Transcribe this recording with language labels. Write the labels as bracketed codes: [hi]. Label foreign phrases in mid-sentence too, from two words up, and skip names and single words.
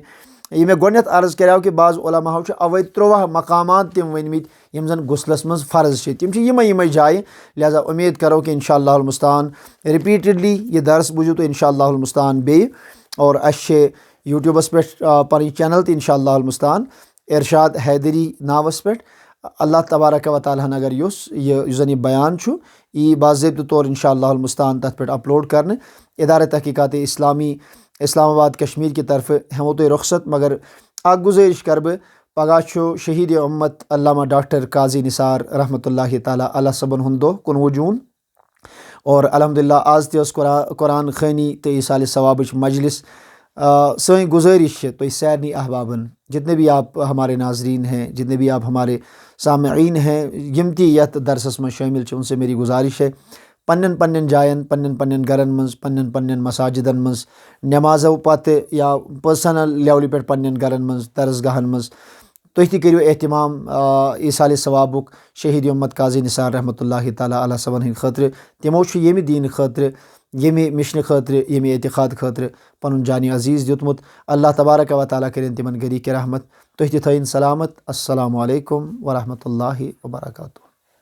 [ks] یہ میں گۄڈنیتھ عرض کریو کہ بعض علماء چھِ اوے 13 مقامات تم ؤنمٕتۍ یم زن غسلس منٛز فرض چھِ، تم چھِ یمے جایہِ، لہذا امید کرو کہ [ar] انشاءاللہ المستعان [ks] رپیٹڈلی یہ درس بوٗزِو تُہۍ [ar] انشاءاللہ المستعان [ks] بیٚیہِ، اور اسہِ چھِ یوٗٹیوٗبس پٮ۪ٹھ پنٕنۍ چینل تہِ [ar] انشاءاللہ المستعان [ks] ارشاد حیدری ناوس پٮ۪ٹھ۔ [ar] اللہ تبارک و تعالیٰ [ks] ہن اگر یُس زن یہ بیان چھُ یہ باضٲبطہٕ طور [ar] انشاءاللہ المستعان [ks] تتھ پٮ۪ٹھ اپلوڈ کرنہٕ۔ ادارہ تحقیقات اسلامی اسلام آباد کشمیر کی طرف ہمو تُہۍ رخصت، مگر اکھ گزٲرِش کرٕ بہٕ، پگہہ چھُ شہید امت علامہ ڈاکٹر قاضی نثار [ar] رحمۃ اللہ تعالیٰ علیہ [ks] صبن ہُنٛد دۄہ 19 جوٗن، اور الحمدللہ آز تہِ ٲس قرآن خوٲنی تہٕ ایٖسالِ ثوابٕچ مجلس۔ سٲنۍ گزٲرش ہے تُہۍ سارنٕے احبابن، [ur] جتنے بھی آپ ہمارے ناظرین ہیں، جتنے بھی آپ ہمارے سامعین ہیں، [ks] یم تہِ یتھ درسس منٛز شٲمل چھِ، [ur] ان سے میری گزارش ہے [ks] پنن جائن، پنن گرن منٛز، پنن مساجدن منٛز نمازو پتہٕ یا [en] personal level [ks] پٮ۪ٹھ پنن گرن منٛز، درسگاہن منٛز تُہۍ تہِ کٔرِو احتمام ایٖسالِ ثوابُک شہید امت قاضی نثار [ar] رحمۃ اللہ تعالیٰ علیہ [ks] صبن ہٕنٛدِ خٲطرٕ۔ تِمو چھُ ییٚمہِ دیٖنہٕ خٲطرٕ، ییٚمہِ مشنہٕ خٲطرٕ، ییٚمہِ اعتقاد خٲطرٕ پنُن جانِ عزیٖز دیُتمُت۔ [ar] اللہ تبارک و تعالیٰ [ks] کٔرِنۍ تِمن گری کہ رحمت، تُہۍ تہِ تھٲیِن سلامت۔ [ar] السلام علیکم ورحمۃ اللہ وبرکاتہ۔